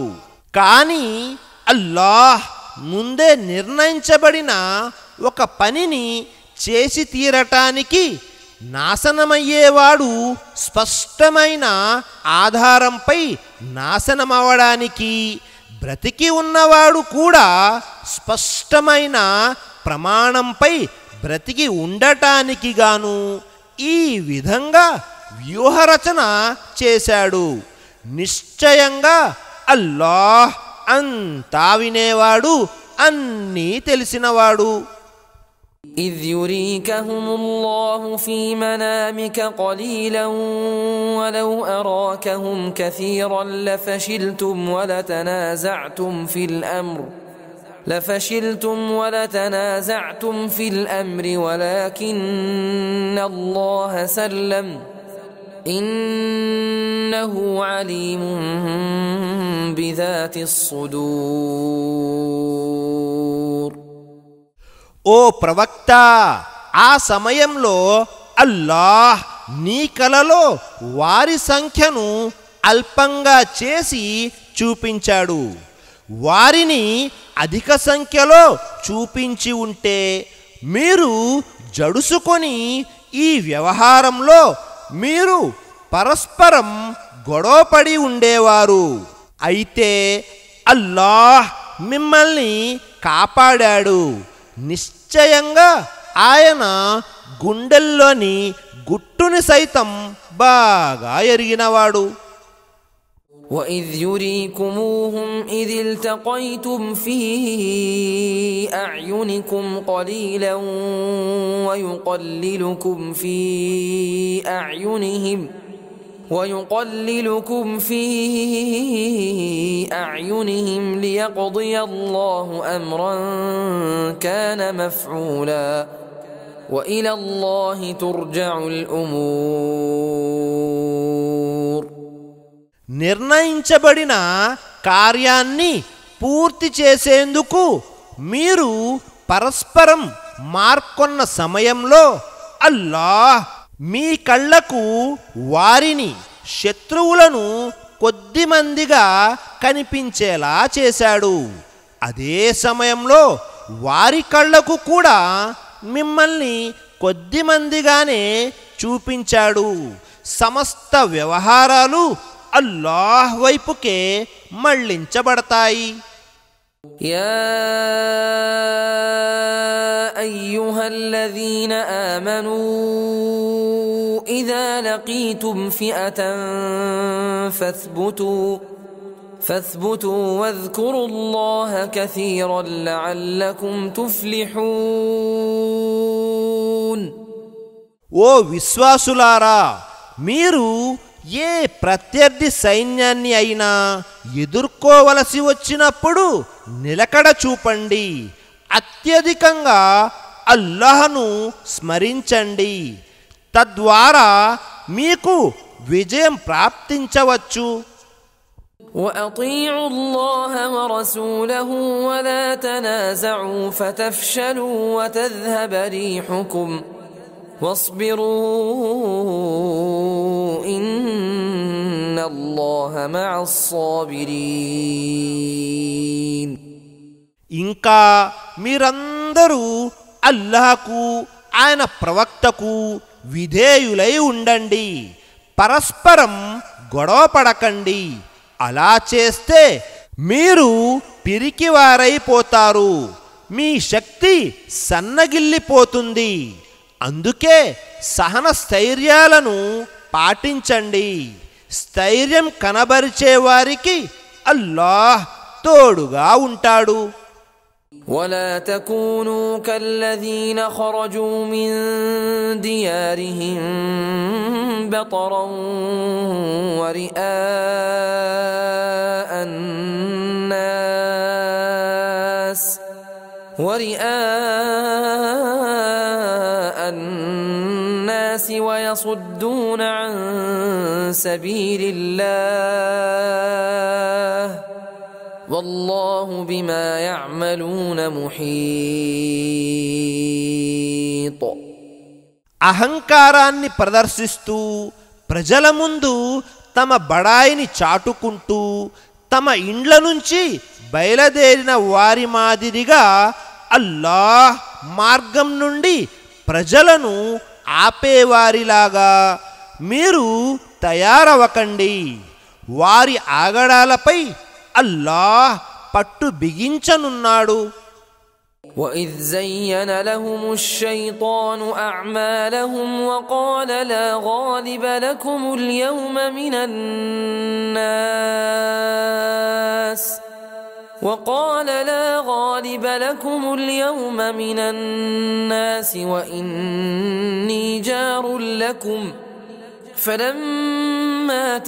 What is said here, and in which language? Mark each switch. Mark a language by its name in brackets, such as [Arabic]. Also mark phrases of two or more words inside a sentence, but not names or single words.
[Telugu] కానీ అల్లాహ్ ముందే నిర్ణయించబడిన ఒక పనిని చేసి తీరటానికి నాశనమయ్యేవాడు స్పష్టమైన ఆధారంపై నాశనమవడానికి, బ్రతికి ఉన్నవాడు కూడా స్పష్టమైన ప్రమాణంపై బ్రతికి ఉండటానికి గాను ఈ విధంగా వ్యూహరచన చేశాడు. నిశ్చయంగా అల్లాహ్ అంతా వినేవాడు, అన్నీ తెలిసినవాడు. [Arabic] إذ يريكهم الله في منامك قليلا ولو أراكهم كثيرا لفشلتم ولتنازعتم في الأمر ولكن الله سلم إنه عليم بذات الصدور. [Telugu] ఓ ప్రవక్త, ఆ సమయంలో అల్లాహ్ నీ కలలో వారి సంఖ్యను అల్పంగా చేసి చూపించాడు. వారిని అధిక సంఖ్యలో చూపించి ఉంటే మీరు జడుసుకొని ఈ వ్యవహారంలో మీరు పరస్పరం గొడవపడి ఉండేవారు. అయితే అల్లాహ్ మిమ్మల్ని కాపాడాడు. నిశ్చయంగా ఆయన గుండెల్లోని గుట్టుని సైతం బాగా ఎరిగినవాడు. [Arabic] وإذ يريكموهم إذ التقيتم في أعينكم قليلا ويقللكم في أعينهم ليقضي الله أمرا كان مفعولا وإلى الله ترجع الأمور. [Telugu] నిర్ణయించబడిన కార్యాన్ని పూర్తి చేసేందుకు మీరు పరస్పరం మార్కొన్న సమయంలో అల్లాహ్ మీ కళ్ళకు వారిని శత్రువులను కొద్దిమందిగా కనిపించేలా చేశాడు. అదే సమయంలో వారి కళ్ళకు కూడా మిమ్మల్ని కొద్దిమందిగానే చూపించాడు. సమస్త వ్యవహారాలు అల్లాహ్ వైపుకే మళ్ళించబడతాయి. [Arabic] يا أيها الذين آمنوا إذا لقيتم فئة فاثبتوا واذكروا الله كثيرا لعلكم تفلحون. [Telugu] ఓ విశ్వాసులారా, మీరు ఏ ప్రత్యర్థి సైన్యాన్ని అయినా ఎదుర్కోవలసి వచ్చినప్పుడు నిలకడ చూపండి. అత్యధికంగా అల్లాహ్ను స్మరించండి. తద్వారా మీకు విజయం ప్రాప్తించవచ్చు. [Arabic] وأطيعوا الله ورسوله ولا تنازعوا فتفشلوا وتذهب ريحكم واصبروا إن الله مع الصابرين. [Telugu] ఇంకా మీరందరూ అల్లాహకు ఆయన ప్రవక్తకు విధేయులై ఉండండి. పరస్పరం గొడవ పడకండి. అలా చేస్తే మీరు పిరికివారైపోతారు. మీ శక్తి సన్నగిల్లిపోతుంది. అందుకే సహన స్థైర్యాలను పాటించండి. స్థైర్యం కనబరిచే వారికి అల్లాహ్ తోడుగా ఉంటాడు. [Arabic] ولا تكونوا كالذين خرجوا من ديارهم بطرا ورئاء الناس ويصدون عن سبيل الله والله بما يعملون محيط. [Telugu] అహంకారాన్ని ప్రదర్శిస్తూ ప్రజల ముందు తమ బడాయిని చాటుకుంటూ తమ ఇండ్ల నుంచి బయలుదేరిన వారి మాదిరిగా అల్లాహ్ మార్గం నుండి ప్రజలను ఆపేవారిలాగా మీరు తయారవకండి. వారి ఆగడాలపై అల్లాహ్ పట్టు బిగించనున్నాడు. [Arabic] وإذ زين لهم الشيطان أعمالهم وقال لا غالب لكم اليوم من الناس وإني جار لكم فلما